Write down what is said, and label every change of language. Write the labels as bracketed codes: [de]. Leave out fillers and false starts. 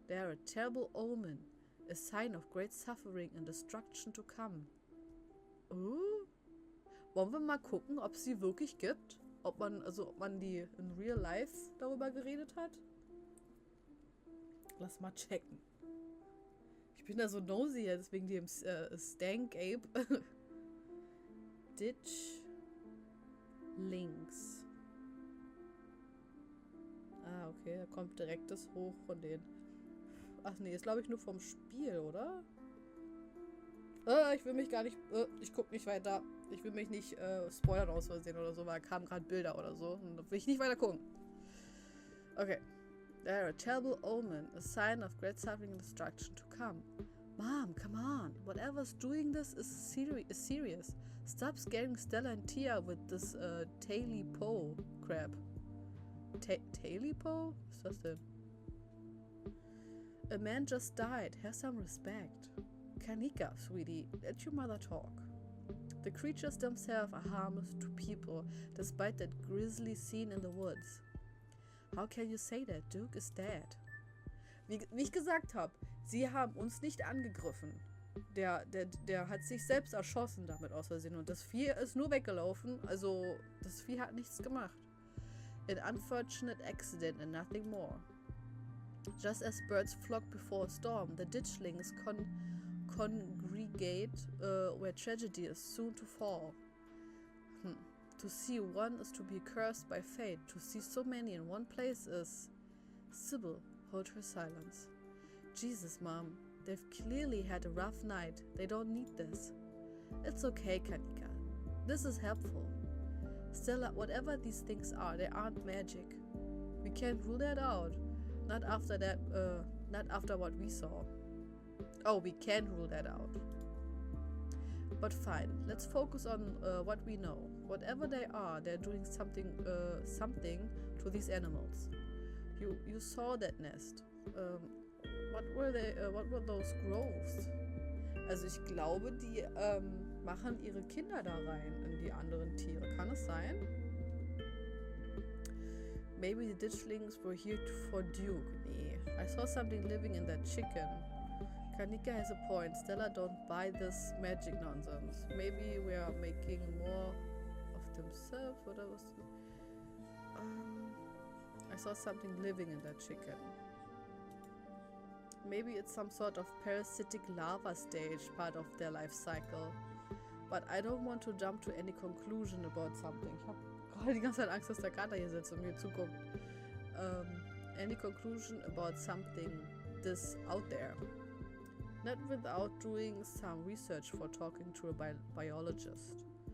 [en] They are a terrible omen, a sign of great suffering and destruction to come. Oh? [de] Wollen wir mal gucken, ob es sie wirklich gibt? Ob man die in real life darüber geredet hat? Lass mal checken. Ich bin da so [en] nosy [de] jetzt wegen dem Stank Ape. Ditch links. Ah, okay, da kommt direkt das hoch von denen. Ach nee, ist glaube ich nur vom Spiel, oder? Ich will mich gar nicht. Ich guck nicht weiter. Ich will mich nicht spoilern aus Versehen oder so, weil da kamen gerade Bilder oder so. Und da will ich nicht weiter gucken. [en] Okay. They are a terrible omen, a sign of great suffering and destruction to come. Mom, come on. Whatever's doing this is serious. Stop scaring Stella and Tia with this Taily Po crap. [de] Taily Po? Was ist das denn? [en] A man just died. Have some respect. Kanika, sweetie, let your mother talk. The creatures themselves are harmless to people, despite that grisly scene in the woods. How can you say that? Duke is dead. [de] Wie ich gesagt habe, sie haben uns nicht angegriffen. Der hat sich selbst erschossen damit aus Versehen und das Vieh ist nur weggelaufen, also das Vieh hat nichts gemacht. [en] An unfortunate accident and nothing more. Just as birds flock before a storm, the ditchlings congregate where tragedy is soon to fall. To see one is to be cursed by fate. To see so many in one place is... Sybil, hold her silence. Jesus, Mom. They've clearly had a rough night. They don't need this. It's okay, Kanika. This is helpful. Stella, whatever these things are, they aren't magic. We can't rule that out. Not after what we saw. Oh, we can rule that out. But fine, let's focus on what we know. Whatever they are, they're doing something to these animals. You saw that nest. What were those groves? [de] Also ich glaube, die machen ihre Kinder da rein in die anderen Tiere. Kann es sein? [en] Maybe the ditchlings were here for Duke. [de] Nee, [en] I saw something living in that chicken. Kanika has a point. Stella don't buy this magic nonsense. Maybe we are making more of themselves. What was I saw something living in that chicken. Maybe it's some sort of parasitic larva stage, part of their life cycle. But I don't want to jump to any conclusion about something. [de] Ich habe gerade die ganze Zeit Angst, dass der Kater hier sitzt und mir zuguckt. [en] Any conclusion about something this out there. Not without doing some research for talking to a biologist.